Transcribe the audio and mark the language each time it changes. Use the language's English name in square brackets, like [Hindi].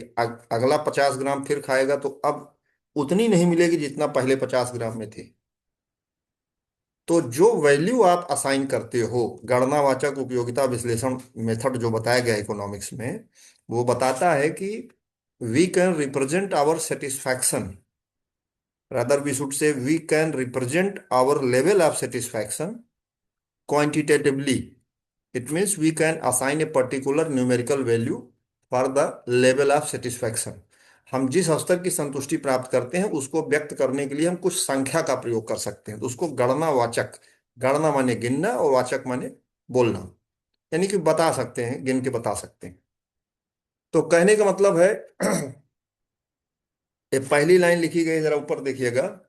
[Hindi] अगला 50 ग्राम फिर खाएगा तो अब उतनी नहीं मिलेगी जितना पहले 50 ग्राम में थी। तो जो वैल्यू आप असाइन करते हो, गणनावाचक उपयोगिता विश्लेषण मेथड जो बताया गया इकोनॉमिक्स में, वो बताता है कि [English] We can represent our satisfaction Rather, we should say we can represent our level of satisfaction quantitatively. It means we can assign a particular numerical value for the level of satisfaction. [Hindi] हम जिस स्तर की संतुष्टि प्राप्त करते हैं उसको व्यक्त करने के लिए हम कुछ संख्या का प्रयोग कर सकते हैं, तो उसको गणनावाचक, गणना माने गिनना और वाचक माने बोलना, यानी कि बता सकते हैं, गिन के बता सकते हैं। तो कहने का मतलब है ये पहली लाइन लिखी गई, जरा ऊपर देखिएगा।